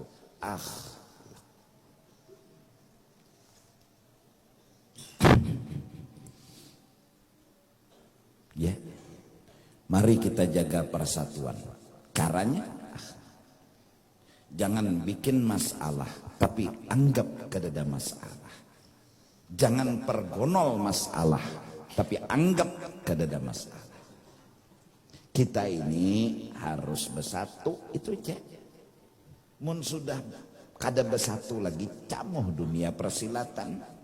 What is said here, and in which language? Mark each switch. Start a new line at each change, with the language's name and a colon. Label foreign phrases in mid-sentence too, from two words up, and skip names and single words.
Indonesian: Akhlak. Ya, mari kita jaga persatuan. Caranya jangan bikin masalah, tapi anggap kada ada masalah. Jangan pergonol masalah, tapi anggap kada ada masalah. Kita ini harus bersatu, itu aja.
Banjar: Mun sudah kada bersatu lagi, camuh dunia persilatan.